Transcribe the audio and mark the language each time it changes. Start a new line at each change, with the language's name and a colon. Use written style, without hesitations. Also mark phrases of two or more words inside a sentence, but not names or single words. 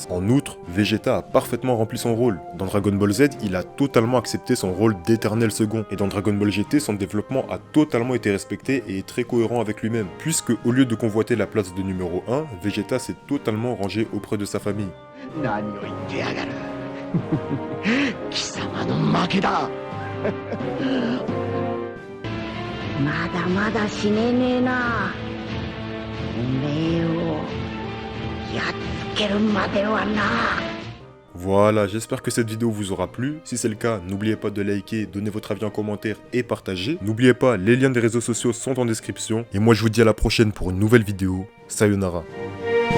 French: En outre, Vegeta a parfaitement rempli son rôle. Dans Dragon Ball Z, il a totalement accepté son rôle d'éternel second, et dans Dragon Ball GT, son développement a totalement été respecté et est très cohérent avec lui-même, puisque au lieu de convoiter la place de numéro 1, Vegeta s'est totalement rangé auprès de sa famille.
Japanese: 貴様の負けだまだまだ死ねねえなおめえをやっつけるまではな
French: Voilà, j'espère que cette vidéo vous aura plu. Si c'est le cas, n'oubliez pas de liker, donner votre avis en commentaire et partager. N'oubliez pas, les liens des réseaux sociaux sont en description. Et moi je vous dis à la prochaine pour une nouvelle vidéo. Sayonara.